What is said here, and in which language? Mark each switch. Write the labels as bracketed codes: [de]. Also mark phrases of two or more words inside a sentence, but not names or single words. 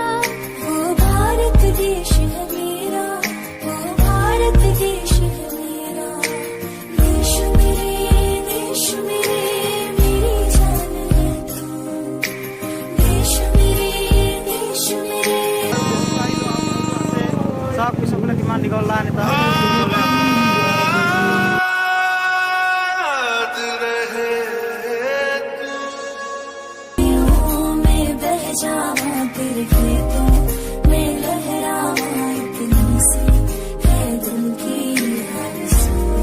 [hi] वो भारत देश है मेरा, वो भारत देश है मेरा, देश मेरे मेरी जान है तू, देश मेरे [as] চাওক পিছফালে কিমান দীঘল লাইন এটা। [hi] में बह जाऊं तेरे खेतों में लहराऊं इतनी सी है दिल की आरज़ू।